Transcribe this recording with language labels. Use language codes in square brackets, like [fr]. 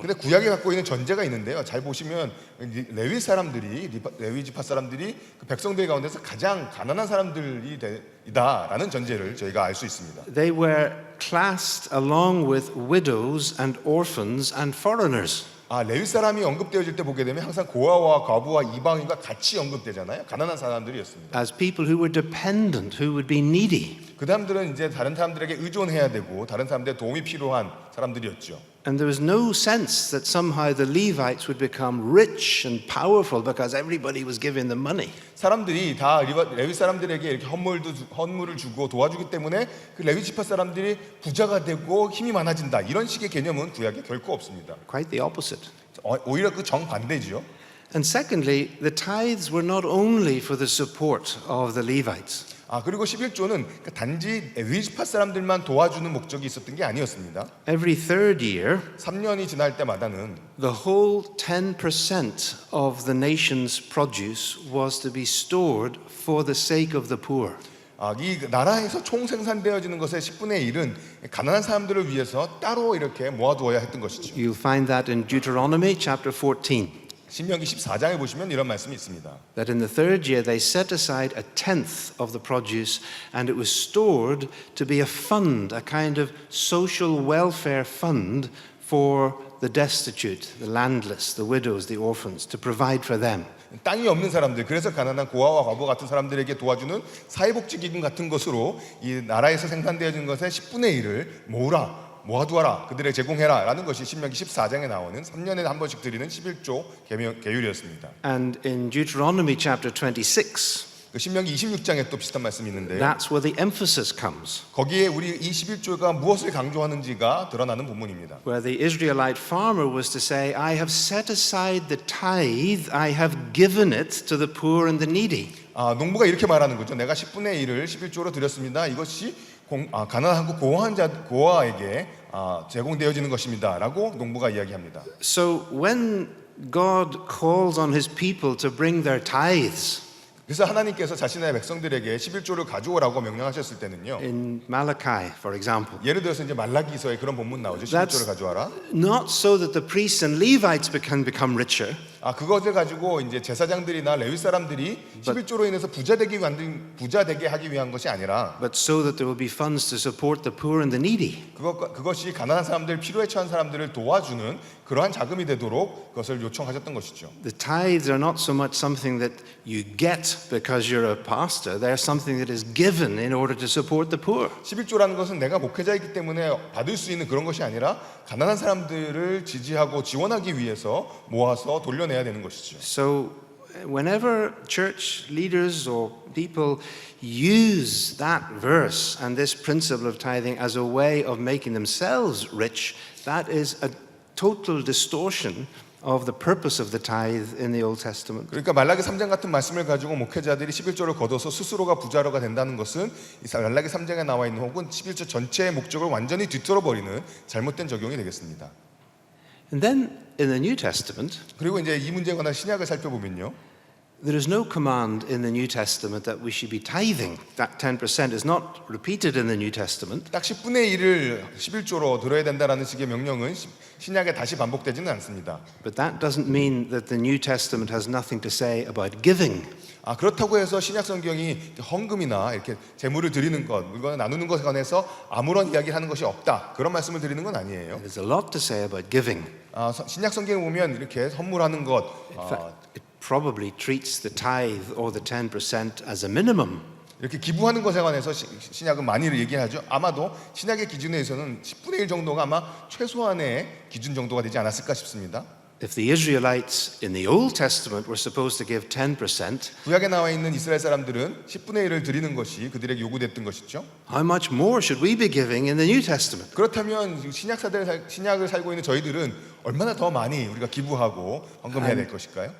[ko] 근데 구약이 갖고 있는 전제가 있는데요. 잘 보시면 레위 사람들이 레위 지파 사람들이 그 백성들 가운데서 가장 가난한 사람들이다라는 전제를 저희가 알 수 있습니다. [en] They were classed along with widows and orphans and foreigners. [ko] 레위 사람이 언급되어질 때 보게 되면 항상 고아와 과부와 이방인과 같이 언급되잖아요. 가난한 사람들이었습니다. [en] As people who were dependent, who would be needy. [ko] 그 사람들은 이제 다른 사람들에게 의존해야 되고 다른 사람들의 도움이 필요한 사람들이었죠. [en] And there was no sense that somehow the Levites would become rich and powerful because everybody was giving them money. [ko] 사람들이 다 레위 사람들에게 이렇게 헌물을 주고 도와주기 때문에 그 레위 지파 사람들이 부자가 되고 힘이 많아진다. 이런 식의 개념은 구약에 결코 없습니다. [en] Quite the opposite. [ko] 오히려 그 정반대지요. [en] And secondly, the tithes were not only for the support of the Levites. [ko] 그리고 11조는 단지 레위 지파 사람들만 도와주는 목적이 있었던 게 아니었습니다. [en] Every third year, [ko] 3년이 지날 때마다는 [en] the whole 10% of the nation's produce was to be stored for the sake of the poor. [ko] 이 나라에서 총 생산되어지는 것의 10분의 1은 가난한 사람들을 위해서 따로 이렇게 모아두어야 했던 것이죠. [en] You'll find that in Deuteronomy chapter 14. [ko] 신명기 14장에 보시면 이런 말씀이 있습니다. [en] That in the third year they set aside a tenth of the produce and it was stored to be a fund, a kind of social welfare fund for the destitute, the landless, the widows, the orphans, to provide for them. [ko] 땅이 없는 사람들, 그래서 가난한 고아와 과부 같은 사람들에게 도와주는 사회복지기금 같은 것으로 이 나라에서 생산되어진 것의 10분의 1을 모아두어라, 그들에게 제공해라 라는 것이 신명기 14장에 나오는 3년에 한 번씩 드리는 11조 계율이었습니다. [en] And in Deuteronomy chapter 26, [ko] 그 신명기 26장에 또 비슷한 말씀이 있는데요. [en] that's where the emphasis comes. [ko] 거기에 우리 이 11조가 무엇을 강조하는지가 드러나는 부분입니다. [en] Where the Israelite farmer was to say, I have set aside the tithe, I have given it to the poor and the needy. [ko] 농부가 이렇게 말하는 거죠. 내가 10분의 1을 11조로 드렸습니다. 이것이 가난하고 고아에게 제공되어지는 것입니다라고 농부가 이야기합니다. [en] So when God calls on his people to bring their tithes, [ko] 그래서 하나님께서 자신의 백성들에게 11조를 가져오라고 명령하셨을 때는요. [en] in Malachi, for example, [ko] 예를 들어서 이제 말라기서에 그런 본문 나오죠. 11조를 가져와라. [en] not so that the priests and Levites can become richer, [ko] 그것을 가지고 이제 제사장들이나 레위 사람들이 11조로 인해서 부자 되게 하기 위한 것이 아니라 [en] but so that there will be funds to support the poor and the needy. [ko] 그것이 가난한 사람들, 필요에 처한 사람들을 도와주는 그러한 자금이 되도록 그것을 요청하셨던 것이죠. [en] The tithes are not so much something that you get because you're a pastor, they're something that is given in order to support the poor. [ko] 11조라는 것은 내가 목회자이기 때문에 받을 수 있는 그런 것이 아니라 가난한 사람들을 지지하고 지원하기 위해서 모아서 돌려내야 되는 것이죠. [en] So whenever church leaders or people use that verse and this principle of tithing as a way of making themselves rich, that is a total distortion of the purpose of the tithe in the Old Testament. [ko] 그러니까 말라기 3장 같은 말씀을 가지고 목회자들이 11조를 거둬서 스스로가 부자로가 된다는 것은 이 말라기 3장에 나와 있는 혹은 11조 전체의 목적을 완전히 뒤틀어 버리는 잘못된 적용이 되겠습니다. [en] And then in the New Testament, [ko] 그리고 이제 이 문제에 관한 신약을 살펴보면요. [en] There is no command in the New Testament that we should be tithing. That 10% is not repeated in the New Testament. [ko] 딱 10분의 1을 11조로 들어야 된다라는 식의 명령은 신약에 다시 반복되지는 않습니다. [en] But that doesn't mean that the New Testament has nothing to say about giving. [ko] 그렇다고 해서 신약 성경이 헌금이나 이렇게 재물을 드리는 것, 물건을 나누는 것에 관해서 아무런 이야기를 하는 것이 없다. 그런 말씀을 드리는 건 아니에요. [en] There's a lot to say about giving. [ko] 신약 성경에 보면 이렇게 선물하는 것, [en] In fact, it probably treats the tithe or the 10% as a minimum. [ko] 이렇게 기부하는 것에 관해서 신약은 많이 얘기하죠. 아마도 신약의 기준에서는 10분의 1 정도가 아마 최소한의 기준 정도가 되지 않았을까 싶습니다. [en] If the Israelites in the Old Testament were supposed to give 10%, [ko] 구약에 나와 있는 이스라엘 사람들은 10분의 1을 드리는 것이 그들에게 요구됐던 것이죠. [en] how much more should we be giving in the New Testament? [ko] 그렇다면 신약을 살고 있는 저희들은 얼마나 더 많이 우리가 기부하고 헌금해야 될 것일까요?